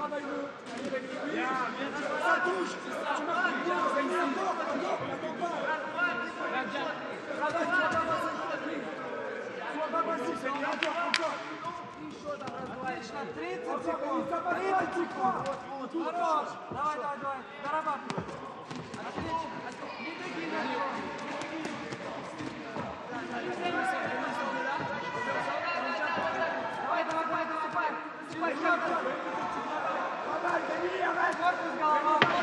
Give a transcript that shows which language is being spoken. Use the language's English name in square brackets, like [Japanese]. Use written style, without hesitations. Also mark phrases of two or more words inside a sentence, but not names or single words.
[French] Ça touche. Tu marques bien. Rémi, encore. N'attends pas. Travaille. Sois pas passif, Rémi, encore. [Russian] Отлично, 30 [French] Encore, [Russian] секунд. [French] Rémi, ça va, tu crois. [Russian] Хорош. Давай. Дорабатывай. Отлично. Не беги на него. Давай. Корпус голова.